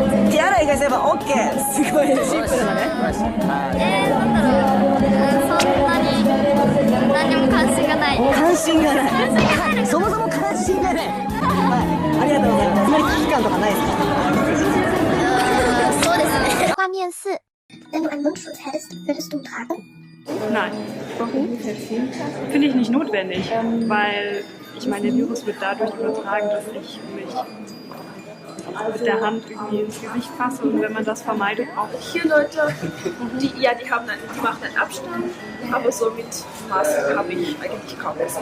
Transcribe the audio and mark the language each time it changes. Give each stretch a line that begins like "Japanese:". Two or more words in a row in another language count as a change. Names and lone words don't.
Japanese: 手洗いうがいすれば OK。すごいシンプルだね。なんだろう、そんなに何も関心がない。関心がない。そもそも関心がない。はい、ありがとうございます。あまり危機感とかないですか？そうですね。画面4
German: Wenn du einen Mundschutz hättest, würdest du tragen? Nein. Warum? Finde ich nicht notwendig, weil ich meine, der Virus wird dadurch übertragen, dass ich mich mit der Hand irgendwie ins Gesicht fasse und wenn man das vermeidet, auch. Hier Leute, die machen einen Abstand, aber so mit Masken habe ich eigentlich kaum gesehen.